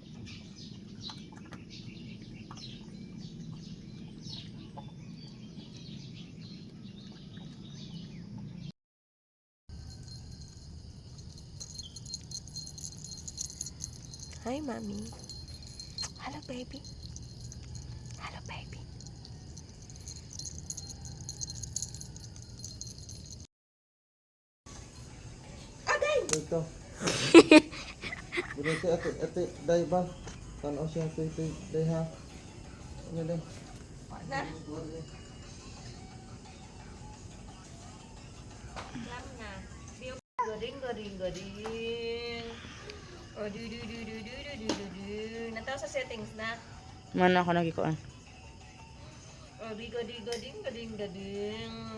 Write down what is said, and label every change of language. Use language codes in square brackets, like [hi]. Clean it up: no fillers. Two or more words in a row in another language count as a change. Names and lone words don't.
[en] Hi, mommy. Hello, baby. Hello, baby. [bik] Ito. Dito ate dai ba? Tanaw siya ito dai ha. Ano dai? Na. Lam na. Goring, goring, goring. Oh, Nataw sa settings na. Mana ako nagikuan. Oh, goding, goding, goding, goding.